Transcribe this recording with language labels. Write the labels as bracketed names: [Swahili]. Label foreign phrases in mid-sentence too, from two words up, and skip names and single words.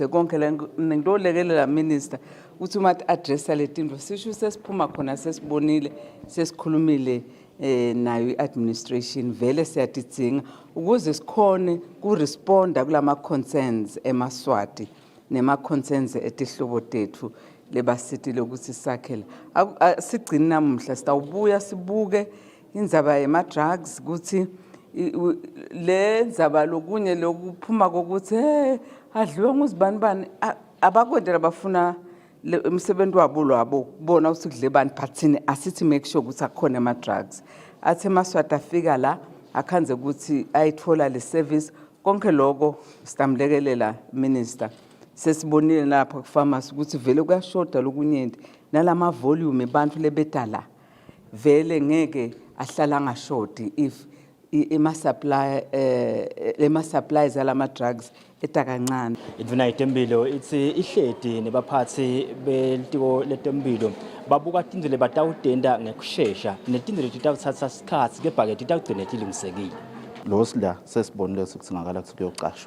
[Swati] konke la ngilolekelela minister ukuthi uma addressa letinto sisho sesiphuma khona sesibonile sesikhulumile nayo i-administration vele siyatidzinga ukuze sikhone kuresponda kulama concerns eMaswati nema-concerns etihlobo tethu lebasitile ukuthi sakhele sigcini namuhla sitawubuya sibuke indzaba yema-drugs ukuthi le ndzaba lokunye lokuphuma kokuthi adliwe nguzibani abakwendela bafuna umsebenzi wabo lwabo kubona ukuthi kudle bani phathini asithi [English] make sure [Swati] ukuthi akhona ama-drugs athi eMaswati afika la akhanze ukuthi ayithola le service konke lokho sitamlekelela minister sesibonile lapha ku-pharmacy ukuthi vele kuyashoda lokunyenti nalama volume abantu lebedala vele ngeke ahlala angashodi if ema-supplies alama-drugs etakancane. Indvuna yetempilo ithi ihledi nebaphathi belitiko letempilo babuka tindlu lebatawutenda ngekushesha netindlu letitawutsatsa sikhatsi kepha-ke titawugcine tilungisekile. Lo sila sesibonile singakala kuthi kuyocashwa.